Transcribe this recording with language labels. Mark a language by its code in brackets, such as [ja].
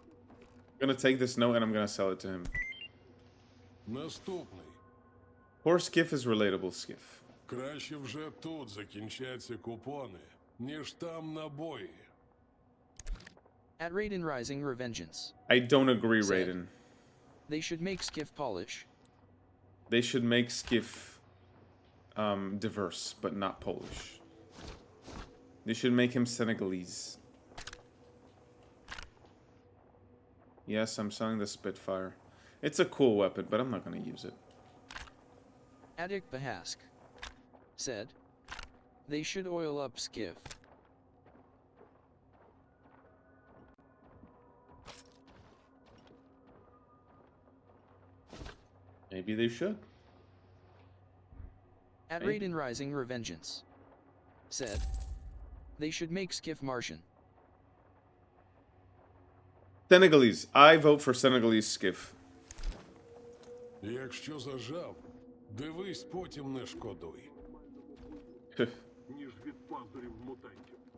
[en] I'm gonna take this note and I'm gonna sell it to him. [uk] Наступний. [en] Poor Skiff is relatable Skiff. [uk] Краще вже тут закінчаться купони, ніж там на бої. [en] At Raiden Rising Revengeance I don't agree, said, Raiden. they should make Skiff Polish. They should make Skiff diverse, but not Polish. They should make him Senegalese. Yes, I'm selling the Spitfire. It's a cool weapon, but I'm not going to use it. Attic Bahask said, they should oil up Skiff. Maybe they should. At Maybe. Raiden Rising Revengeance said, they should make Skiff Martian. Senegalese. I vote for Senegalese skiff. [uk] Якщо зажав, дивись, потім не шкодуй. Ніж від пазурів мутантів.